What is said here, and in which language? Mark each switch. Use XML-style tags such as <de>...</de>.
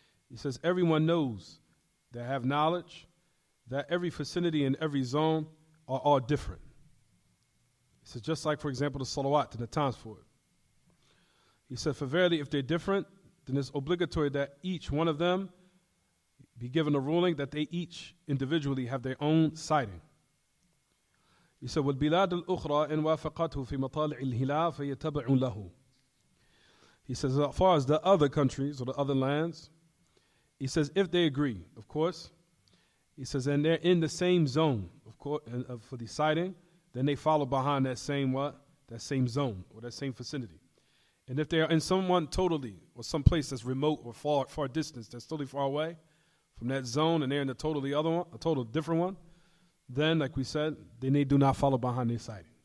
<en>He says everyone knows, they have knowledge that every vicinity and every zone are all different. He says just like, for example, the salawat and the times for it. He said, for verily, if they're different, then it's obligatory that each one of them be given a ruling that they each individually have their own sighting. He said,</en> <ar>وَالْبِلَادُ الْأُخْرَى إِنْ وَافَقَتْهُ فِي مَطَالِعِ الْهِلَالِ فَيَتَبَعُ لَهُ.</ar> <en>He says, as far as the other countries or the other lands, he says, if they agree, of course, he says, and they're in the same zone, of course, for the sighting, then they follow behind that same what? That same zone or that same vicinity. And if they are in someone totally, or some place that's remote or far distance, that's totally far away from that zone, and they're in a totally other one, a total different one, then, like we said, then they do not follow behind their sighting.</en>